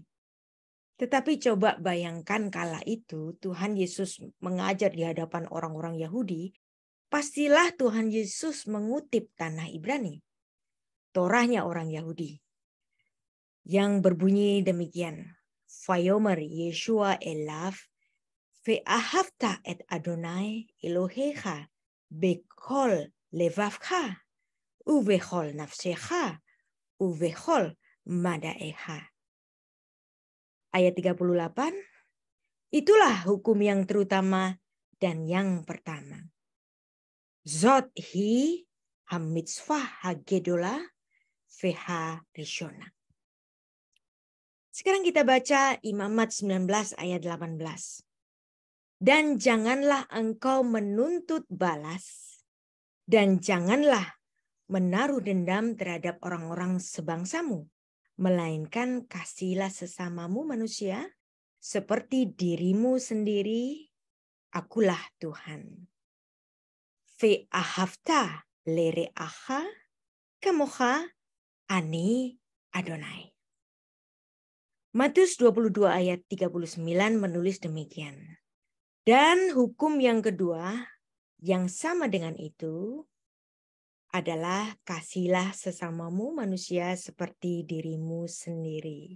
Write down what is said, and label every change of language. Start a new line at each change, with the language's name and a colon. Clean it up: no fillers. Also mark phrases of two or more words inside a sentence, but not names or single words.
Indonesian: Tetapi coba bayangkan kala itu Tuhan Yesus mengajar di hadapan orang-orang Yahudi, pastilah Tuhan Yesus mengutip tanah Ibrani, Torahnya orang Yahudi, yang berbunyi demikian.
Hebrew: ויאמר ישוע אליו, ואהבת את אדוני אלהיך, בכל לבבך, ובכל נפשך, ובכל מדעך.
Indonesian: Ayat 38, itulah hukum yang terutama dan yang pertama.
Hebrew: זאת היא המצוה הגדולה והראשונה.
Indonesian: Sekarang kita baca Imamat 19 ayat 18. Dan janganlah engkau menuntut balas, dan janganlah menaruh dendam terhadap orang-orang sebangsamu, melainkan kasihilah sesamamu manusia seperti dirimu sendiri. Akulah Tuhan.
Hebrew: ואהבת לרעך כמוך אני אדוני.
Indonesian: Matius 22 ayat 39 menulis demikian. Dan hukum yang kedua yang sama dengan itu adalah kasihilah sesamamu manusia seperti dirimu sendiri.